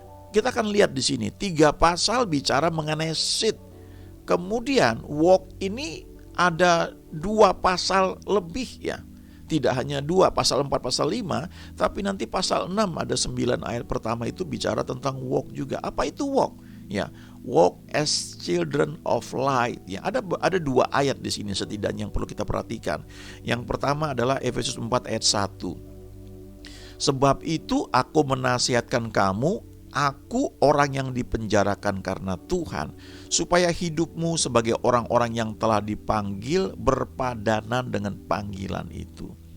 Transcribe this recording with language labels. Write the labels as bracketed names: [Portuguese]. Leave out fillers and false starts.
[Indonesian] Kita akan lihat di sini 3 pasal bicara mengenai sit. Kemudian walk ini ada 2 pasal lebih, ya. tidak hanya 2, pasal 4, pasal 5, tapi nanti pasal 6 ada 9 ayat pertama itu bicara tentang walk juga. Apa itu walk? [English] Ya, walk as children of light. [Indonesian] Ya, ada 2 ayat di sini setidaknya yang perlu kita perhatikan. Yang pertama adalah Efesus 4 ayat 1. Sebab itu aku menasihatkan kamu, aku orang yang dipenjarakan karena Tuhan, supaya hidupmu sebagai orang-orang yang telah dipanggil berpadanan dengan panggilan itu.